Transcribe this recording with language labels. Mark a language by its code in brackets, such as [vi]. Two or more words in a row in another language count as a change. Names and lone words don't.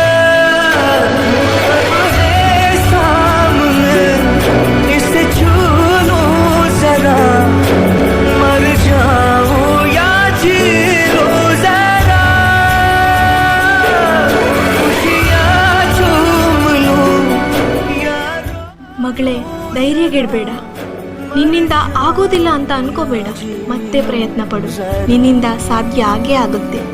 [hi] अब है सामने इसे छू लूं जरा, मर जाऊं या जी लूं जरा, खुशियाँ चूम लूं या [kn] ಮಗಳೇ, ಧೈರ್ಯಗೆಡಬೇಡ. ನಿನ್ನಿಂದ ಆಗೋದಿಲ್ಲ ಅಂತ ಅನ್ಕೋಬೇಡ, ಮತ್ತೆ ಪ್ರಯತ್ನ ಪಡು. ನಿನ್ನಿಂದ ಸಾಧ್ಯ ಆಗೇ ಆಗುತ್ತೆ.